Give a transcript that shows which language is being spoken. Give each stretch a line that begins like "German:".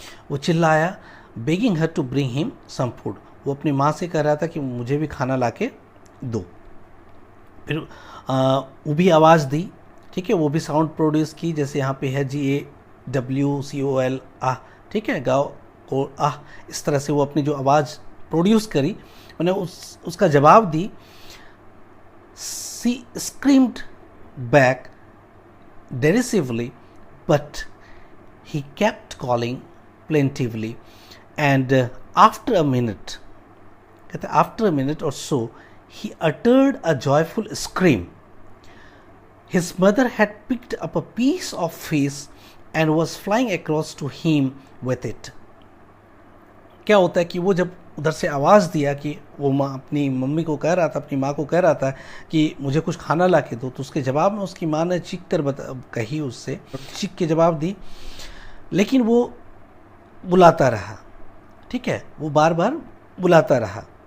Hindi: वो चिल्लाया,
English: Begging her to bring him some food.
Hindi: वो अपनी माँ से कह रहा था कि मुझे भी खाना ला के दो. फिर वो भी आवाज़ दी, ठीक है, वो भी साउंड प्रोड्यूस की, जैसे यहाँ पे है GAWCOL, आह, ठीक है, गाओ को आह, इस तरह से वो अपनी जो आवाज़ प्रोड्यूस करी, मैंने उसका जवाब दी.
English: She screamed back derisively, but he kept calling plaintively, and after a minute, after a minute or so, he uttered a joyful scream. His mother had picked up a piece of fish and was flying across to him with it.
Hindi: क्या होता है कि वो जब उधर से आवाज़ दिया कि वो माँ अपनी मम्मी को कह रहा था, अपनी माँ को कह रहा था कि मुझे कुछ खाना ला के दो, तो उसके जवाब में उसकी माँ ने चीख कर कही, उससे चीख के जवाब दी, लेकिन वो बुलाता रहा, ठीक है, वो बार बार बुलाता रहा.